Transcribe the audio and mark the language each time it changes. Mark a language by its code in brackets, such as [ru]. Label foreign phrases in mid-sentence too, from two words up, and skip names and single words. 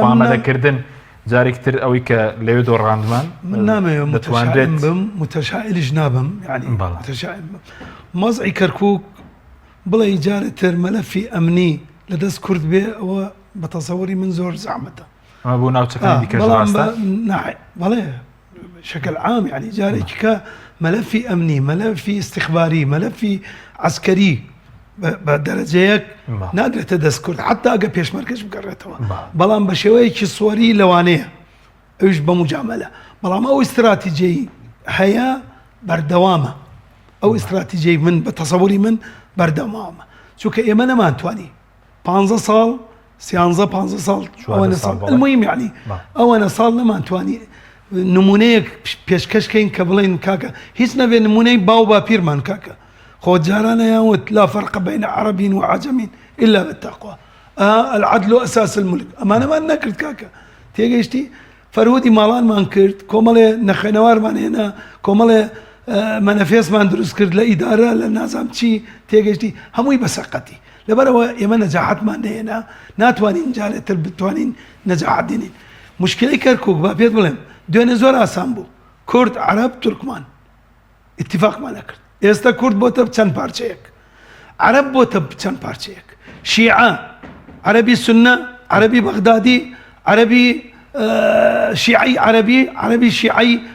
[ckb] ئامادەکردن جارێکتر ئەوەی کە لەوێ دۆڕاندمان من نامەوێت متشائم بم متشائلش نابم يعني متشائم مەزعی کەرکووک بڵێ جارێتر مەلەفی ئەمنی لەدەست کورد بێ ئەوە بە تەسەوەری من زۆر زەحمەتە ئەمە بۆ ناوچەکانی دیکەش ڕاستە بەڵێ [ar] شكل عام يعني [ckb] جارێکی کە مەلەفی ئەمنی مەلەفی استخباری مەلەفی عسکەری بە دەرەجەیەک ناگرێتە دەست کورد حتا ئەگە پێشمەرگەش بگەڕێتەوە بەڵام بە شێوەیەکی سووەری لەوانەیە ئەوش بە مجاملە بەڵام ئەو استراتیجیی هەیە بەردەوامە ئەو استراتیجیی من بە تەسەووری من بەردەوامە چونکە ئێمە نەمانتوانی 15 ساڵ 13 ساڵ [ar] المهم يعني [ckb] ئەوەنە ساڵ نەمانتوانی نمونەیەک پێشکەشکەین کە بڵێن کاکە هیچ نەبێ نمونەی باو با پیرمان کاکە خۆ جارانە یاوت [ar] لا فرق بين عربي وعجم إلا بالتقوى العدل أساس الملك [ckb] ئەمانەمان نەکرد کاکە تێگەیشتی فەرهودی ماڵانمان کرد کۆمەڵێ نەخێنەوارمان هێنا کۆمەڵێ مەنەفێسمان دروست کرد لە ئیدارە لە نازام چی تێگەشتی هەمووی بەسەقەتی لەبەرەوە ئێمە نەجاحەتمان نهێنا ناتوانین جارێتر بتوانین نەجاحەت دێنین مشکلەی کەرکووک با پێت بڵێم دوێنێ زۆر ئاسان بوو کورد عەرەب تورکمان اتفاقمان نەکرد ئێستا کورد بۆتە چەند پارچەیەک عەرەب بۆتە چەند پارچەیەک شیعە عەرەبی سونە عەرەبی بەغدادی عەرەبی شیعی عەرەبی شیعی